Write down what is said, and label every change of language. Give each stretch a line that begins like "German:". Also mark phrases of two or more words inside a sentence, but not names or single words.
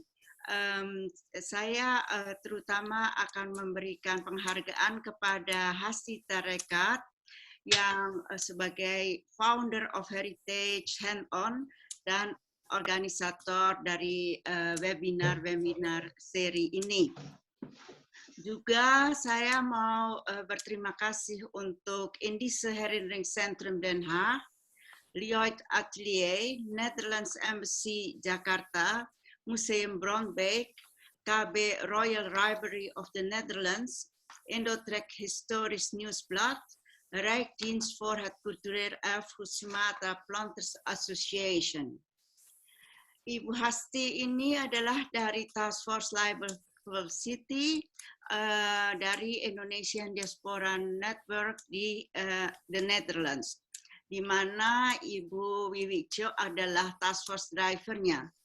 Indonesian: Saya terutama akan memberikan penghargaan kepada Hasti Tarekat yang sebagai
English: founder of
Indonesian: Heritage Hand-On dan organisator dari webinar seri ini. Juga saya mau berterima kasih untuk Indische Herinneringscentrum Den Haag, Lloyd Atelier, Netherlands Embassy Jakarta, Museum Bronbeek, KB Royal Library of the Netherlands, Indotrek Historisch Nieuwsblad, Rijksdienst voor het Cultureel Erfgoed Sumatra Planters Association. Ibu Hasti ini adalah dari Task Force Library City dari Indonesian Diaspora Network di the Netherlands, di mana Ibu Wiwijo adalah Task Force drivernya.